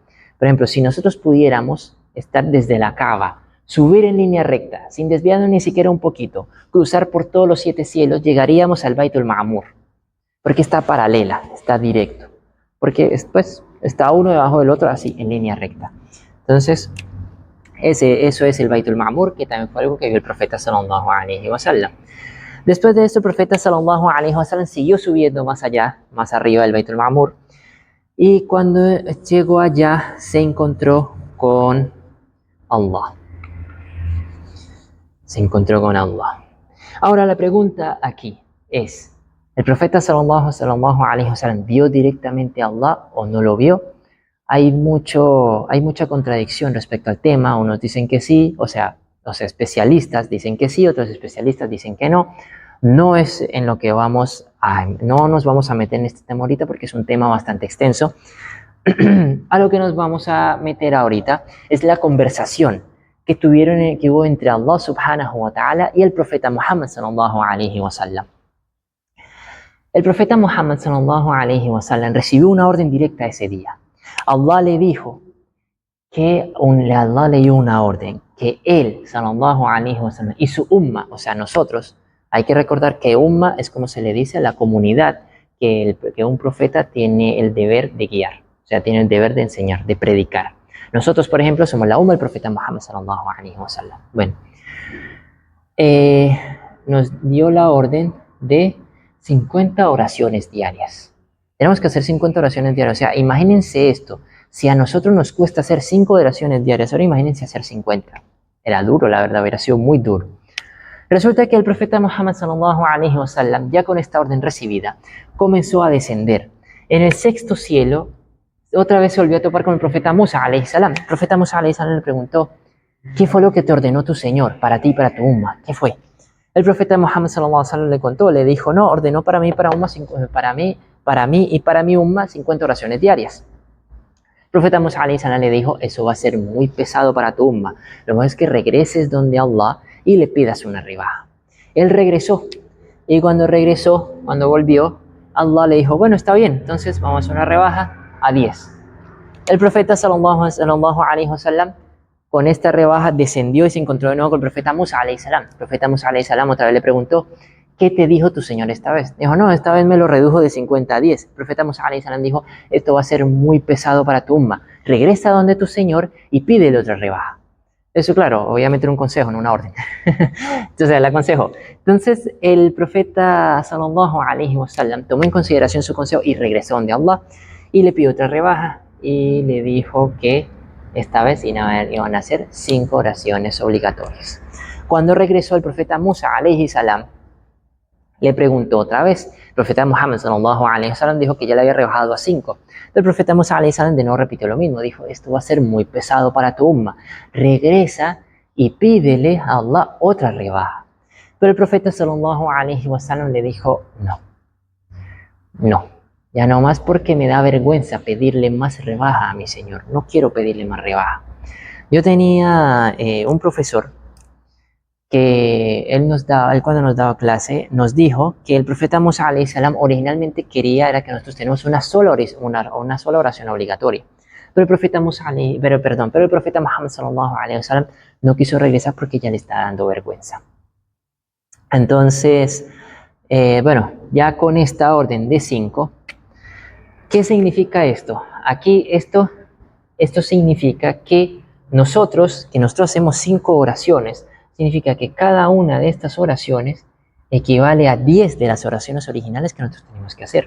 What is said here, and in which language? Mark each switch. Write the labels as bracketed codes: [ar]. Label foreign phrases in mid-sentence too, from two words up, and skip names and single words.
[es] Por ejemplo, si nosotros pudiéramos estar desde la cava, subir en línea recta, sin desviarnos ni siquiera un poquito, cruzar por todos los 7 cielos, llegaríamos al Baitul Ma'mur, porque está paralela, está directo, porque después está uno debajo del otro así, en línea recta. Entonces, eso es el Baitul Ma'mur, que también fue algo que vio el profeta [ar] صلى الله عليه وسلم. [es] Después de esto, el profeta [ar] صلى الله عليه وسلم [es] siguió subiendo más allá, más arriba del Baitul Ma'mur, y cuando llegó allá se encontró con Allah. Se encontró con Allah. Ahora la pregunta aquí es, ¿el profeta [ar] صلى الله عليه وسلم [es] vio directamente a Allah o no lo vio? Hay mucha contradicción respecto al tema. Unos dicen que sí, o sea, los especialistas dicen que sí, otros especialistas dicen que no. No es en lo que no nos vamos a meter en este tema ahorita porque es un tema bastante extenso. A lo que nos vamos a meter ahorita es la conversación que hubo entre Allah [ar] سبحانه وتعالى [es] y el profeta Muhammad [ar] صلى الله عليه وسلم. [es] El profeta Muhammad [ar] صلى الله عليه وسلم [es] recibió una orden directa ese día. Allah le dijo Allah le dio una orden que él, [ar] صلى الله عليه وسلم, [es] y su umma, o sea, nosotros, hay que recordar que umma es como se le dice a la comunidad que un profeta tiene el deber de guiar, o sea, tiene el deber de enseñar, de predicar. Nosotros, por ejemplo, somos la umma del profeta Muhammad [ar] صلى الله عليه وسلم. [es] Bueno, nos dio la orden de 50 oraciones diarias. Tenemos que hacer 50 oraciones diarias. O sea, imagínense esto. Si a nosotros nos cuesta hacer 5 oraciones diarias, ahora imagínense hacer 50. Era duro, la verdad, hubiera sido muy duro. Resulta que el profeta Muhammad [ar] صلى الله عليه وسلم, [es] ya con esta orden recibida, comenzó a descender. En el 6º cielo, otra vez se volvió a topar con el profeta Musa [ar] عليه السلام. [es] El profeta Musa [ar] عليه السلام [es] le preguntó, ¿qué fue lo que te ordenó tu Señor para ti y para tu umma? ¿Qué fue? El profeta Muhammad [ar] صلى الله عليه وسلم [es] le contó, le dijo, no, ordenó para mí y para mi umma 50 oraciones diarias. El profeta Musa [ar] عليه السلام [es] le dijo, eso va a ser muy pesado para tu umma. Lo mejor es que regreses donde Allah y le pidas una rebaja. Él regresó, y cuando volvió, Allah le dijo, bueno, está bien, entonces vamos a hacer una rebaja a 10. El profeta [ar] صلى الله عليه وسلم [es] con esta rebaja descendió y se encontró de nuevo con el profeta Musa [ar] عليه السلام. [es] El profeta Musa [ar] عليه السلام [es] otra vez le preguntó, ¿qué te dijo tu Señor esta vez? Dijo, no, esta vez me lo redujo de 50 a 10. El profeta Musa [ar] عليه السلام [es] dijo, esto va a ser muy pesado para tu umma. Regresa donde tu Señor y pídele otra rebaja. Eso, claro, voy a meter un consejo, no una orden. Entonces, le aconsejo. Entonces, el profeta [ar] صلى الله عليه وسلم [es] tomó en consideración su consejo y regresó donde Allah y le pidió otra rebaja y le dijo que esta vez iban a hacer 5 oraciones obligatorias. Cuando regresó el profeta Musa [ar] عليه السلام, [es] Le preguntó otra vez. El profeta Muhammad [ar] صلى الله عليه وسلم [es] dijo que ya le había rebajado a 5. El profeta Musa [ar] عليه السلام [es] de nuevo repitió lo mismo. Dijo, esto va a ser muy pesado para tu umma. Regresa y pídele a Allah otra rebaja. Pero el profeta [ar] صلى الله عليه وسلم [es] le dijo, no, ya no más porque me da vergüenza pedirle más rebaja a mi Señor. No quiero pedirle más rebaja. Yo tenía un profesor que él cuando nos daba clase, nos dijo que el profeta Musa [ar] عليه السلام [es] originalmente quería era que nosotros tenemos una sola oración obligatoria. Pero el profeta pero el profeta Muhammad [ar] صلى الله عليه وسلم [es] no quiso regresar porque ya le está dando vergüenza. Entonces, bueno, ya con esta orden de 5, ¿qué significa esto? Aquí esto significa que nosotros hacemos 5 oraciones, significa que cada una de estas oraciones equivale a 10 de las oraciones originales que nosotros tenemos que hacer.